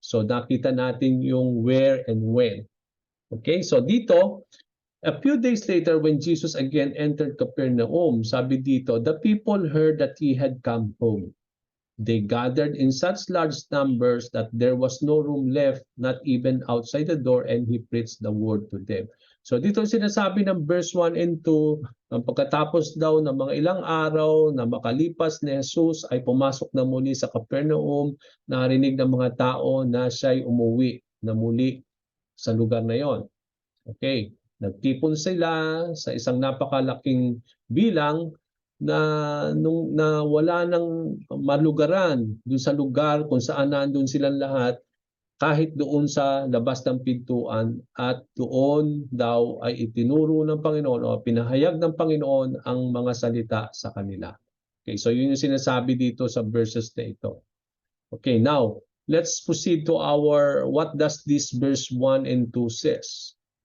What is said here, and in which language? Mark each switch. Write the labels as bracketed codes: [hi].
[tl] So, nakita natin yung [en] where and when. Okay, so dito, a few days later when Jesus again entered Capernaum, [tl] sabi dito, [en] the people heard that he had come home. They gathered in such large numbers that there was no room left, not even outside the door, and he preached the word to them. [tl] So dito sinasabi ng verse 1 and 2, pagkatapos daw ng mga ilang araw na makalipas ni Jesus ay pumasok na muli sa Capernaum, narinig ng mga tao na siya'y umuwi na muli sa lugar na yon. Okay, nagtipon sila sa isang napakalaking bilang na wala nang malugaran doon sa lugar kung saan nandun silang lahat, kahit doon sa labas ng pintuan, at doon daw ay itinuro ng Panginoon o pinahayag ng Panginoon ang mga salita sa kanila. Okay, so yun yung sinasabi dito sa verses na ito. [en] Okay, now let's proceed to our what does this verse 1 and 2 says.